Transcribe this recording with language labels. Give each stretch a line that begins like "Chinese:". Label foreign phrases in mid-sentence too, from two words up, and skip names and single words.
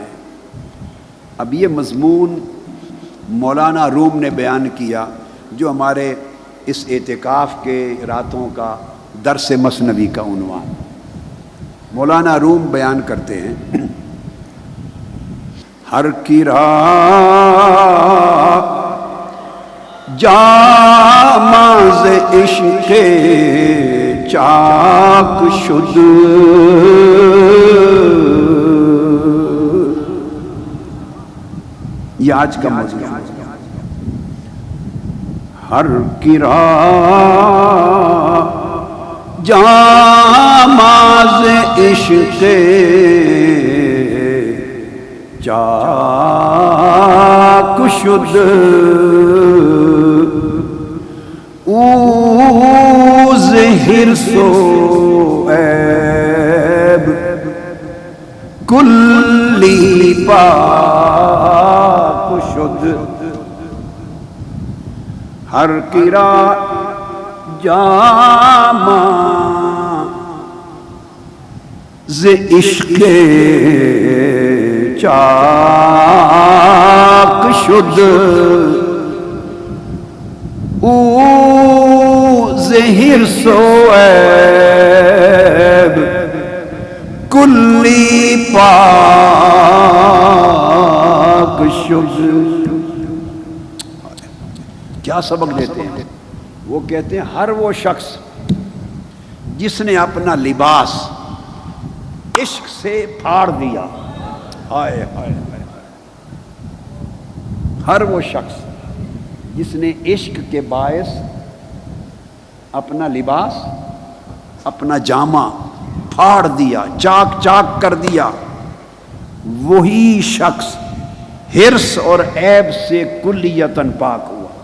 Urdu: اب یہ مضمون مولانا روم نے بیان کیا جو ہمارے اس اعتکاف کے راتوں کا درس مثنوی کا عنوان. مولانا روم بیان کرتے ہیں،
Persian: ہر کی راہ جاماز عشق چاک شد،
Urdu: یہ آج کا موضوع ہے.
Persian: ہر کی راہ جاماز عشق چاک شد، او زہر سو عیب کلی پاک شد. ہر کی راہ جامہ ز عشق چاک شد، او زہر سو عیب کلی پاک شد.
Urdu: کیا سبق دیتے ہیں؟ وہ کہتے ہیں ہر وہ شخص جس نے اپنا لباس عشق سے پھاڑ دیا، ہائے ہائے ہائے، ہر وہ شخص جس نے عشق کے باعث اپنا لباس، اپنا جامہ پھاڑ دیا، چاک چاک کر دیا، وہی شخص حرص اور عیب سے کلیتاً پاک ہوا.